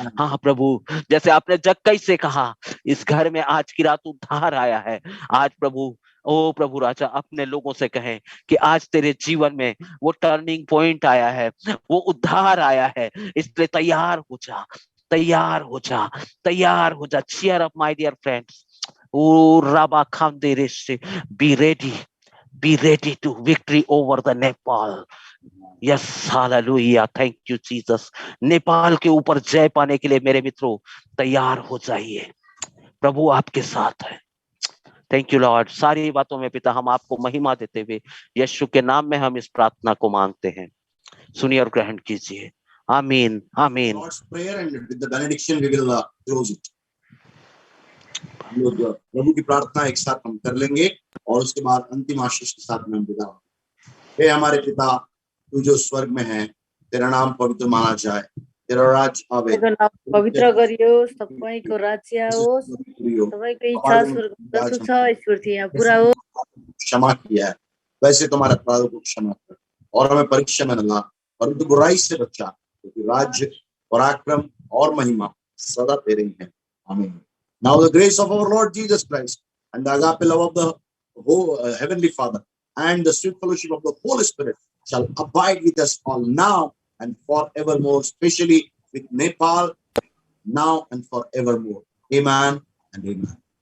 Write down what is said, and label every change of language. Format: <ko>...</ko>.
<hi>हाँ प्रभु, जैसे आपने जक्कई से कहा इस घर में आज की रात उद्धार आया है, आज प्रभु ओ प्रभु राजा अपने लोगों से कहें कि आज तेरे जीवन में वो टर्निंग पॉइंट आया है, वो उद्धार आया है, इसलिए तैयार हो जा, तैयार हो जा, तैयार हो जा।</hi> <en>cheer up my dear friends. ओ राबा खामदेरेश, be ready to victory over the Nepal. Yes, hallelujah. Thank you Jesus.</en> <hi>Nepal के ऊपर जय पाने के लिए मेरे मित्रों तैयार हो जाइए, प्रभु आपके साथ है।</hi> <en>Thank you lord.</en> <hi>सारी बातों में पिता हम आपको महिमा देते हुए यीशु के नाम में हम इस प्रार्थना को मांगते हैं, सुनिए और ग्रहण कीजिए। आमीन आमीन।</hi> <en>Lord's prayer and with the benediction we will close it.</en> <hi>हम लोग प्रभु की प्रार्थना एक साथ हम कर लेंगे और उसके बाद अंतिम आशीष के साथ में हम विदा होंगे। हे हमारे पिता, तू जो स्वर्ग में है, तेरा नाम पवित्र माना जाए, तेरा राज्य आवे,</hi> <ne>पवित्र गरियोस्, तपाईको राज्य आओस्, तपाईको इच्छा स्वर्गमा जस्तो छ ईश्वरजी यहाँ पूरा हो।</ne> <hi>क्षमा किया है वैसे तुम्हारे अपराधों को क्षमा कर और हमें परीक्षा में न ला, परंतु बुराई से बचा, क्योंकि राज्य, पराक्रम और महिमा सदा तेरे ही है। आमीन।</hi> <en>Now the grace of our Lord Jesus Christ and the agape love of the whole Heavenly Father and the sweet fellowship of the Holy Spirit shall abide with us all now and forevermore, especially with Nepal now and forevermore. Amen and amen.</en>